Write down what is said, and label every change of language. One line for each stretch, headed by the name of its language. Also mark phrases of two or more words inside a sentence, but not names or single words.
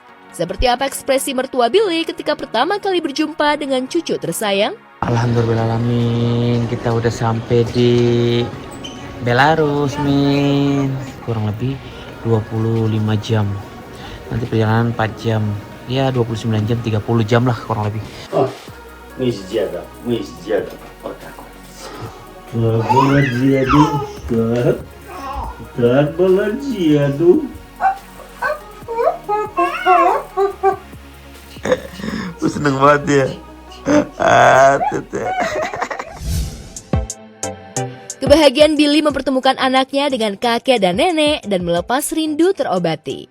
Indonesian: Seperti apa ekspresi mertua Billy ketika pertama kali berjumpa dengan cucu tersayang? Alhamdulillahalamin, kita udah sampai di Belarus, Min. Kurang lebih 25 jam. Nanti perjalanan 4 jam. Ya 29 jam, 30 jam lah kurang lebih.
Russian: Oh, мы сделали. Так, молодец, так, молодец.
Indonesian: Gue seneng banget ya. Kebahagiaan Billy mempertemukan anaknya dengan kakek dan nenek dan melepas rindu terobati.